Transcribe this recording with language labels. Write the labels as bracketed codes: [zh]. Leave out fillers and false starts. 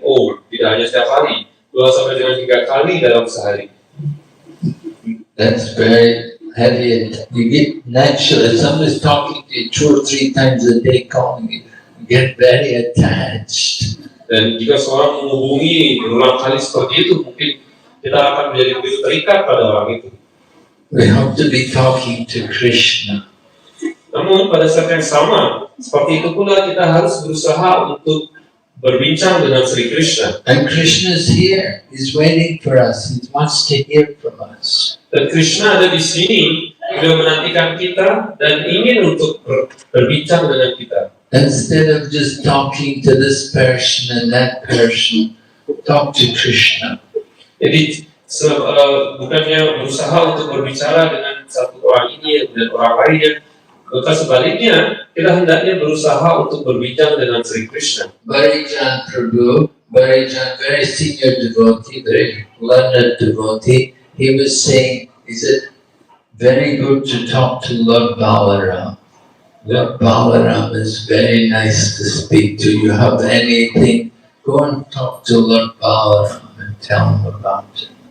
[id] Oh, tidak hanya setiap hari, 2 sampai dengan 3 kali dalam sehari. [en] That's very heavy. You get naturally, if somebody's talking to you 2 or 3 times a day, calling you, you get very attached. [id] Dan jika seorang menghubungi berulang kali seperti itu, mungkin kita akan menjadi begitu terikat pada orang itu. [en] We have to be talking to Krishna. [id] Namun pada saat yang sama, seperti itu pula kita harus berusaha untuk berbincang dengan Sri Krishna. [en] And Krishna is here. He's waiting for us. He wants to hear from us. [id] Dan Krishna ada di sini, beliau menantikan kita dan ingin untuk berbincang dengan kita. [en] Instead of just talking to this person and that person, talk to Krishna. [id] Jadi bukannya berusaha untuk berbicara dengan satu orang ini dan orang lainnya, maka sebaliknya kita hendaknya berusaha untuk berbincang dengan Sri Krishna. [en] Bharijan Prabhu, Bharijan, very senior devotee, very learned devotee, he was saying, he said, very good to talk to Lord Balaram. Lord Balaram is very nice to speak to. You have anything, go and talk to Lord Balaram and tell him about it.